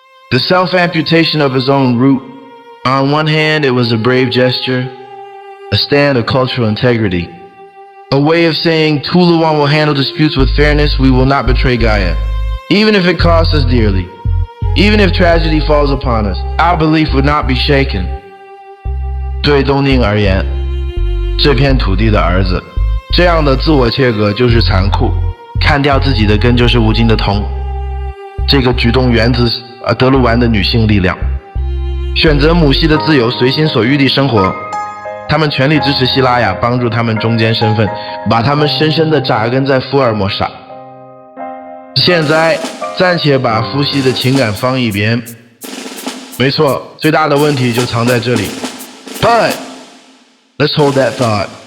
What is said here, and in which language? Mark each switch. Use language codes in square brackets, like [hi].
[en] The self-amputation of his own root. On one hand, it was a brave gesture, a stand of cultural integrity, a way of saying Tuluan will handle disputes with fairness, we will not betray Gaia, even if it costs us dearly, even if tragedy falls upon us, our belief would not be shaken. [zh] 对东宁而言，这片土地的儿子，这样的自我切割就是残酷，看掉自己的根就是无尽的痛。这个举动源自德鲁湾的女性力量，选择母系的自由，随心所欲地生活。他们全力支持西拉雅，帮助他们中间身份，把他们深深地扎根在福尔摩沙。现在暂且把夫妻的情感放一边，没错，最大的问题就藏在这里。 [en] But let's hold that thought.